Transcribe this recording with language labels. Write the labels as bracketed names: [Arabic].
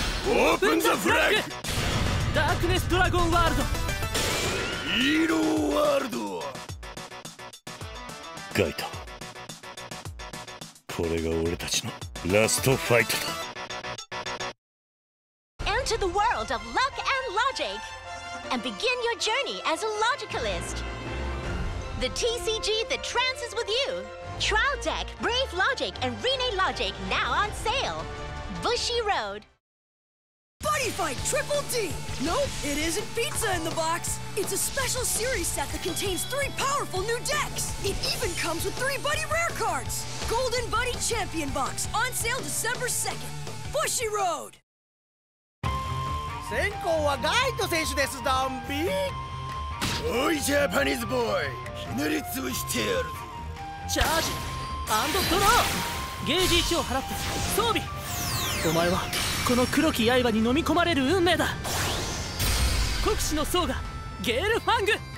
[English] オープンザフラッグ。ダークネスドラゴンワールド。ヒーローワールド。 [Japanese] ガイト、これが俺たちのラストファイトだ。 [English] Enter the world of luck and logic and begin your journey as a logicalist. The TCG that trances with you. Trial Deck, Brave Logic, and Rene Logic now on sale. Bushy Road. Buddy Fight Triple D! Nope, it isn't pizza in the box. It's a special series set that contains 3 powerful new decks. It even comes with 3 Buddy Rare cards. Golden Buddy Champion Box, on sale December 2nd. Bushy Road! [Japanese] 先行はガイト選手です。ゾンビ。おいジャパニーズボーイ、ひねり潰してやるぜ。チャージ&ドロー。ゲージ1を払って装備。お前はこの黒き刃に飲み込まれる運命だ。国士のソーガゲールファング。